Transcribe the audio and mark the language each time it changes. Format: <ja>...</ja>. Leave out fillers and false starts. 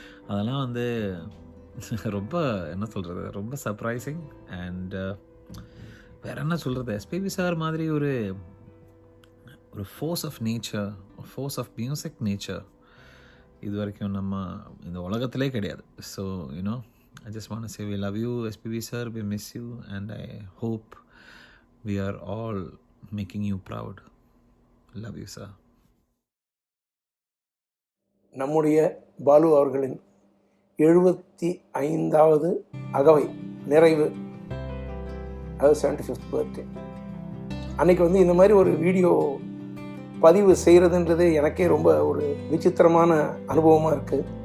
<ta>அதெல்லாம் வந்து ரொம்ப என்ன சொல்கிறது, ரொம்ப சர்ப்ரைசிங். அண்ட் வேறு என்ன சொல்கிறது, எஸ்பிபி சார் மாதிரி ஒரு</ta> <en>force of nature, force of music nature</en> <ta>இது வரைக்கும் நம்ம இந்த உலகத்திலே கிடையாது.</ta> <en>So I just want to say we love you SPB sir, we miss you, and I hope we are all making you proud. Love you sir.</en> <ta>நம்முடைய பாலு அவர்களின் 75வது அகவை நிறைவு, அது 75th பர்த்டே அன்னைக்கு வந்து இந்த மாதிரி ஒரு வீடியோ பதிவு செய்கிறதுன்றது எனக்கே ரொம்ப ஒரு விசித்திரமான அனுபவமாக இருக்குது.</ta>